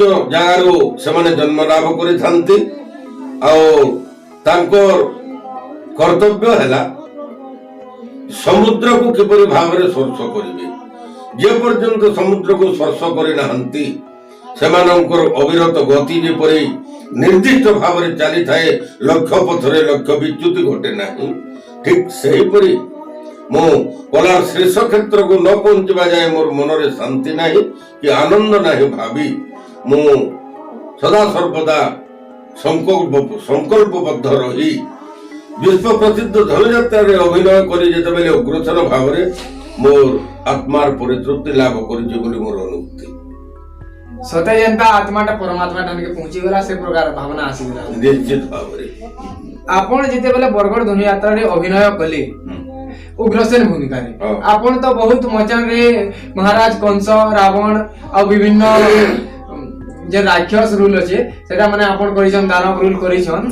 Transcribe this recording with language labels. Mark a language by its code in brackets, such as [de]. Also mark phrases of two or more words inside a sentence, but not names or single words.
[or] ଯଗାରୋ ସେ ମାନେ ଜନ୍ମ ଲାଭ କରି ଥାଆନ୍ତି ଆ ତାଙ୍କର କର୍ତ୍ତବ୍ୟ ହେଲା ସମୁଦ୍ର କୁ କିପରି ଭାବ ରେ ସ୍ପର୍ଶ କରିବେ ଯେ ପର୍ଯ୍ୟନ୍ତ ସମୁଦ୍ର କୁ ସ୍ପର୍ଶ କରି ନାହାନ୍ତି ସେମାନଙ୍କର ଅବିରତ ଗତି ଯେ ପରି ନିର୍ଦ୍ଦିଷ୍ଟ ଭାବ ରେ ଚାଲି ଥାଏ ଲକ୍ଷ୍ୟ ପଥରେ ଲକ୍ଷ୍ୟ ବିଚ୍ୟୁତି ଘଟେ ନାହିଁ ଠିକ ସେହି ପରି ମୋ କଳାର ଶୀର୍ଷ କ୍ଷେତ୍ର କୁ ନ ପହଞ୍ଚିବା ଯାଏ ମୋର ମନ ରେ ଶାନ୍ତି ନାହିଁ କି ଆନନ୍ଦ ନାହିଁ ଭାବି ମୋ ସଦା ସର୍ବଦା ସଙ୍କଳ୍ପବଦ୍ଧ ରହି ବିଶ୍ୱ ପ୍ରସିଦ୍ଧ ଧନୁଯାତ୍ରା ରେ ଅଭିନୟ କରି ଯେତେ ବେଳେ ଉଗ୍ରସେନ ଭାବ ରେ ମୋର ଆତ୍ମାର ପରିତୃପ୍ତି ଲାଭ କରିଛି ବୋଲି ମୋର ଅନୁଭୂତି ସତେ ଜଣା ଆତ୍ମାଟା ପରମାତ୍ମା ଟାଣ କେ ପହଞ୍ଚି ଗଲା ସେ ପ୍ରକାର ଭାବନା ଆସି ଗଲା ନିଶ୍ଚିତ ଭାବ ରେ ଆପଣ ଯେତେ ବେଳେ ବରଗଡ଼ ଧନୁଯାତ୍ରା ରେ ଅଭିନୟ କଲେ ଉଗ୍ରସେନ ଭୂମିକା ରେ हाँ। ଆପଣ ତ ବହୁତ ମଞ୍ଚ ରେ ମହାରାଜ କଂସ ରାବଣ ଆ ବିଭିନ୍ନ ଯେ ରାକ୍ଷସ ରୋଲ ଅଛି ସେଟା ମାନେ ଆପଣ କରିଛନ୍ତି ଦାନବ ରୋଲ କରିଛନ୍ତି